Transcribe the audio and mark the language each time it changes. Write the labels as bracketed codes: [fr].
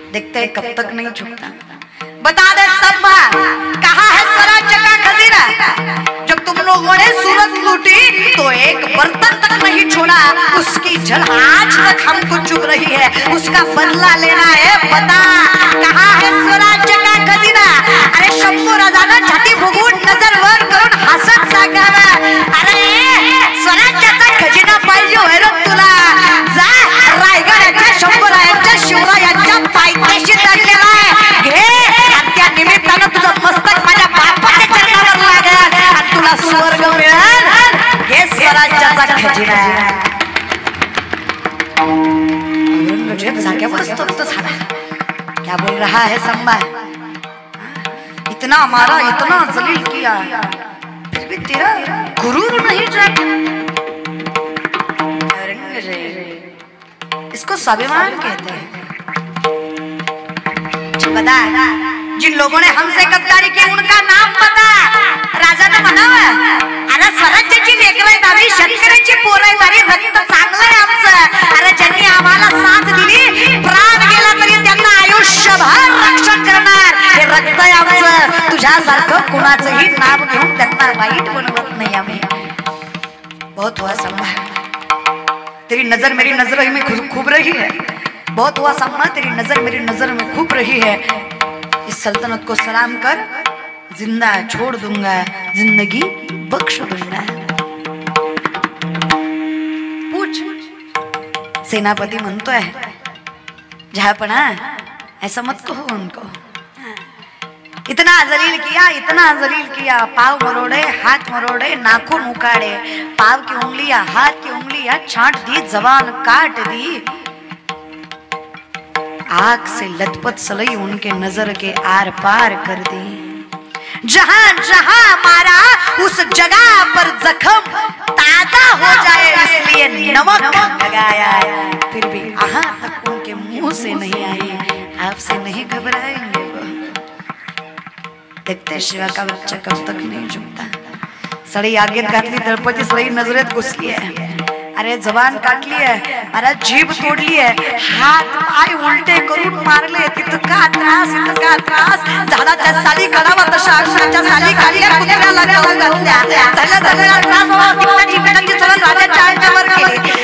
[hi] देखते कब तक नहीं झुकता. बता दे सम्मा, कहाँ है स्वराज्य का खजीना. जब तुम लोगों ने सूरत लूटी तो एक बर्तन तक नहीं छोड़ा, उसकी जल आज तक हमको चुभ रही है, उसका बदला लेना है. बता कहाँ है स्वराज्य का खजीना. [mr] अरे शंभू राजानं छाती फुगवून नजर वर करून हसत सांगावा, अरे स्वराज्याचा खजिना पाहिजे होय रे तुला. जा रायगडाच्या शंभूरायांच्या शिवरायांच्या पायथ्याशी दडलेला आहे, घे त्या निमित्तानं तुझं मस्तक माझ्या बापाच्या चरणावर लागेल आणि तुला स्वर्ग मिळेल. हे स्वराज्याचा खजिना. औरंगजेब जाग्यावर स्तब्ध झाला. [hi] क्या बोल रहा है संबा, इतना मारा, इतना जलील किया, फिर भी तेरा गुरूर नहीं जाता. इसको स्वाभिमान कहते हैं. बता, जिन लोगों ने हमसे गद्दारी की उनका नाम बता. [mr] राजानं म्हणावं, अरे स्वराज्याची लेकरं दावी, शेतकऱ्याची पोरं दावी, रक्त चांगलं आहे आमचं. अरे ज्यांनी आम्हाला साथ दिली, प्राण गेला तरी त्यांना आयुष्यभर रक्षण करणार, हे रक्त आहे आमचं. तुझ्यासारखं कुणाचंही नाव घेऊन त्यांना वाईट बनवत नाही आम्ही. [hi] बहुत हुआ संभा, तेरी नजर मेरी नजर में खूब रही है. बहुत हुआ सम्मा, तेरी नजर मेरी नजर में खूब रही है. इस सल्तनत को सलाम कर, जिंदा छोड़ दूंगा, जिंदगी बख्श दूंगा. पूछ. [mr] सेनापती म्हणतोय, [hi] जहांपना ऐसा मत कहो उनको. इतना जलील किया, इतना जलील किया, पाव मरोड़े, हाथ मरोड़े, नाखून उखाड़े, पाव की उंगलियां, हाथ की उंगलियां छांट दी, जबान काट दी. आग से लथपथ सलई उनके नजर के आर पार कर दी. जहां जहां मारा उस जगह पर जख्म ताजा हो जाए इसलिए नमक लगाया. फिर भी आहा तक उनके मुंह से नहीं आई. आपसे नहीं घबराएंगे वो. देखते शिवा का बच्चा कब तक नहीं झुकता. [mr] सळी आगीत घातली, दळपती सळी नजरेत घुसली आहे. अरे जबान काटली आहे, अरे जीभ तोडली आहे, हात पाय उलटे करून मारले, तिथं का त्रास, इथं का त्रास, झाडाच्या साली काढावा तशा अक्षराच्या साली काढल्या, कुत्र्याला जाऊन घातल्या, झाला त्रास बाबा, तिकटाची पेटाची सगळं राजाच्या अंगावर केले.